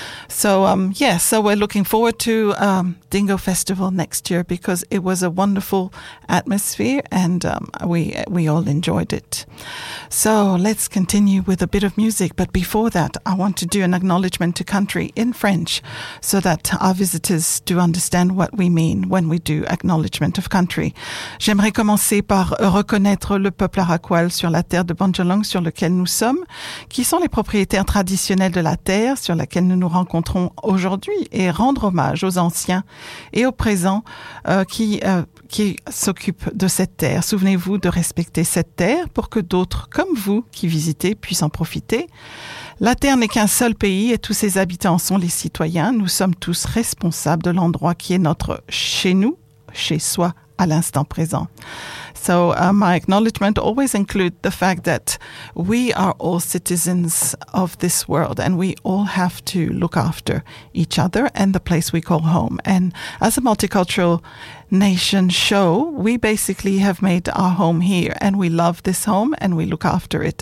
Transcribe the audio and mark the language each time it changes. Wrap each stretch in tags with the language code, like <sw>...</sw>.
<en>So, so we're looking forward to Dingo Festival next year because it was a wonderful atmosphere and we all enjoyed it. So let's continue with a bit of music. But before that, I want to do an acknowledgement to country in French so that our visitors do understand what we mean when we do acknowledgement of country.</en> <fr>J'aimerais commencer par reconnaître le peuple arakwal sur la terre de Bandjalung sur lequel nous sommes, qui sont les propriétaires traditionnels de la terre sur laquelle nous nous rencontrons aujourd'hui, et rendre hommage aux anciens et aux présents qui s'occupent de cette terre. Souvenez-vous de respecter cette terre pour que d'autres comme vous qui visitez puissent en profiter. La terre n'est qu'un seul pays et tous ses habitants sont les citoyens. Nous sommes tous responsables de l'endroit qui est notre chez nous, chez soi, à l'instant présent.</fr> <en>So my acknowledgement always include the fact that we are all citizens of this world and we all have to look after each other and the place we call home. And as a multicultural nation show, we basically have made our home here and we love this home and we look after it.</en>